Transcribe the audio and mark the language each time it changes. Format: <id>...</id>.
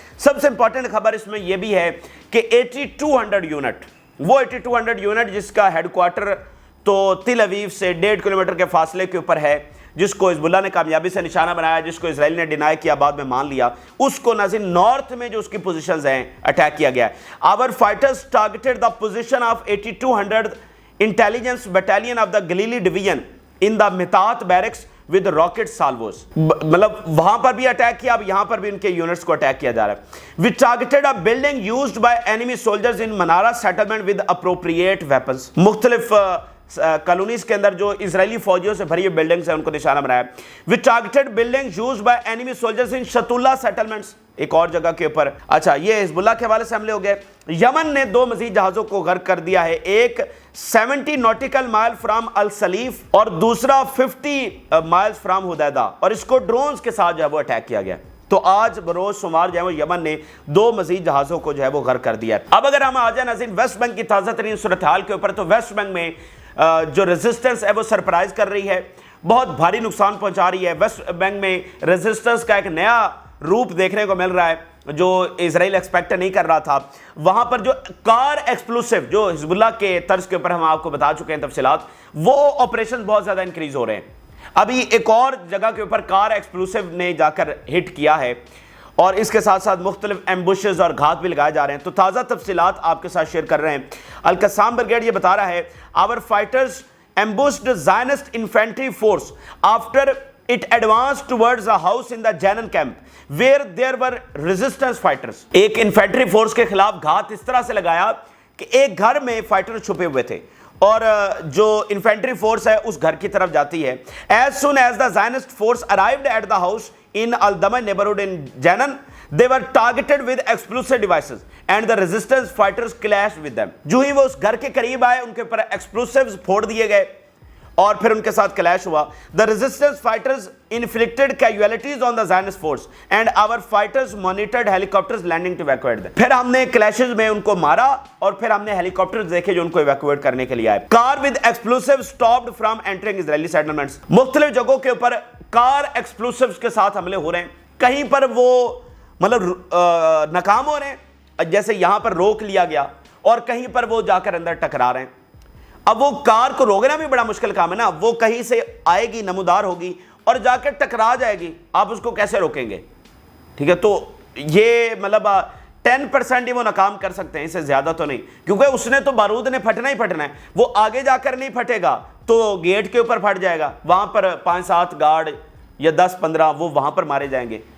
<ur>سب سے امپورٹنٹ خبر اس میں یہ بھی ہے کہ 8200 یونٹ, وہ 8200 یونٹ جس کا ہیڈ کوارٹر تو تل ابیب سے 1.5 کلومیٹر کے فاصلے کے اوپر ہے, جس کو حزب اللہ نے کامیابی سے نشانہ بنایا, جس کو اسرائیل نے ڈینائی کیا, بعد میں مان لیا, اس کو ناظرین نارتھ میں جو اس کی پوزیشنز ہیں اٹیک کیا گیا ہے.</ur> <en>Our fighters targeted the position of 8200 intelligence battalion of the Galilee division in the Mitat barracks with rocket salvos.</en> <ur>مطلب وہاں پر بھی اٹیک کیا, اب یہاں پر بھی ان کے یونٹس کو اٹیک کیا جا رہا ہے.</ur> <en>We targeted a building used by enemy soldiers in Manara settlement with appropriate weapons.</en> <ur>مختلف کالونیز کے اندر جو اسرائیلی فوجیوں سے بھری ہوئی بلڈنگز ہیں ان کو نشانہ بنایا.</ur> <en>We targeted buildings used by enemy soldiers in Shatullah settlements,</en> <ur>ایک اور جگہ کے اوپر. اچھا یہ حزب اللہ کے حوالے سے حملے ہو گئے. یمن نے 2 مزید جہازوں کو غرق کر دیا ہے, ایک 70 نوٹیکل مائل فرام السلیف اور دوسرا 50 مائلز فرام حدیدہ, اور اس کو ڈرونز کے ساتھ جو ہے وہ اٹیک کیا گیا. تو آج بروز شمار جو ہے وہ یمن نے 2 مزید جہازوں کو جو ہے وہ غرق کر دیا ہے. اب اگر ہم آ جائیں ناظرین ویسٹ بینک کی تازہ ترین صورتحال کے اوپر, تو ویسٹ بینک میں جو ریزسٹنس ہے وہ سرپرائز کر رہی ہے, بہت بھاری نقصان پہنچا رہی ہے. ویسٹ بینک میں ریزسٹنس کا ایک نیا روپ دیکھنے کو مل رہا ہے جو اسرائیل ایکسپیکٹ نہیں کر رہا تھا. وہاں پر جو کار ایکسپلوسیو جو حزب اللہ کے طرز کے اوپر ہم آپ کو بتا چکے ہیں تفصیلات, وہ آپریشن بہت زیادہ انکریز ہو رہے ہیں. ابھی ایک اور جگہ کے اوپر کار ایکسپلوسیو نے جا کر ہٹ کیا ہے, اور اس کے ساتھ ساتھ مختلف ایمبوشز اور گھات بھی لگائے جا رہے ہیں. تو تازہ تفصیلات آپ کے ساتھ شیئر کر رہے ہیں. القسام بریگیڈ یہ بتا رہا ہے,</ur> <en>our fighters ambushed Zionist infantry force after it advanced towards a house in the Jenin camp where there were resistance fighters.</en> <ur>ایک انفینٹری فورس کے خلاف گھات اس طرح سے لگایا کہ ایک گھر میں فائٹر چھپے ہوئے تھے, اور جو انفینٹری فورس ہے اس گھر کی طرف جاتی ہے.</ur> <en>As soon as the Zionist force arrived at the house in Al-Dama neighborhood in Jenin, they were targeted with explosive devices and the resistance fighters clashed with them.</en> <ur>جو ہی وہ اس گھر کے قریب آئے ان کے اوپر ایکسپلوسیوز پھوڑ دیے گئے اور پھر ان کے ساتھ کلیش ہوا.</ur> <en>The resistance fighters inflicted casualties on the Zionist force and our fighters monitored helicopters landing to evacuate them.</en> <ur>پھر ہم نے کلیشز میں ان کو مارا اور پھر ہم نے ہیلی کاپٹرز دیکھے جو ان کو ایویکویٹ کرنے کے لیے آئے.</ur> <en>Car with explosives stopped from entering Israeli settlements.</en> <ur>مختلف جگہوں کے اوپر کار ایکسپلوسیوز کے ساتھ حملے ہو رہے ہیں. کہیں پر وہ مطلب ناکام ہو رہے ہیں، جیسے یہاں پر روک لیا گیا اور کہیں پر وہ جا کر اندر ٹکرا رہے ہیں. اب وہ کار کو روکنا بھی بڑا مشکل کام ہے نا، وہ کہیں سے آئے گی، نمودار ہوگی اور جا کے ٹکرا جائے گی، آپ اس کو کیسے روکیں گے؟ ٹھیک ہے، تو یہ مطلب 10% ہی وہ ناکام کر سکتے ہیں، اس سے زیادہ تو نہیں، کیونکہ اس نے تو بارود نے پھٹنا ہی پھٹنا ہے، وہ آگے جا کر نہیں پھٹے گا تو گیٹ کے اوپر پھٹ جائے گا، وہاں پر 5-7 گارڈ یا 10-15 وہ وہاں پر مارے جائیں گے.</ur>